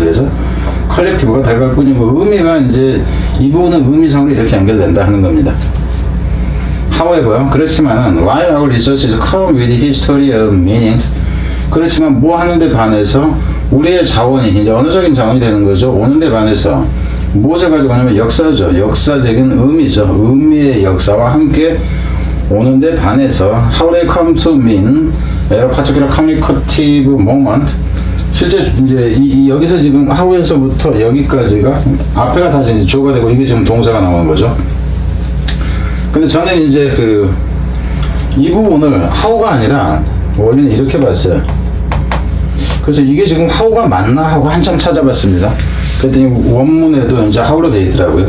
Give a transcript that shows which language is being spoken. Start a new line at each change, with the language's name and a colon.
Korean: 그래서 컬렉티브가 들어갈 뿐이고 의미가 이제 이 부분은 의미상으로 이렇게 연결된다 하는 겁니다.
English: However,
Korean: 그렇지만은
English: while our resources come with history of meanings,
Korean: 그렇지만 뭐 하는데 반해서 우리의 자원이 이제 언어적인 자원이 되는 거죠. 오는데 반해서 무엇을 가지고 오냐면 역사죠. 역사적인 의미죠. 의미의 역사와 함께 오는데 반해서
English: how they come to mean at a particular communicative moment.
Korean: 실제 이제 여기서 지금 how에서부터 여기까지가 앞에가 다시 이제 주어가 되고 이게 지금 동사가 나오는 거죠. 근데 저는 이제 이 부분을 how가 아니라 원래는 이렇게 봤어요. 그래서 이게 지금 how가 맞나 하고 한참 찾아봤습니다. 그랬더니 원문에도 이제 how로 되어 있더라고요.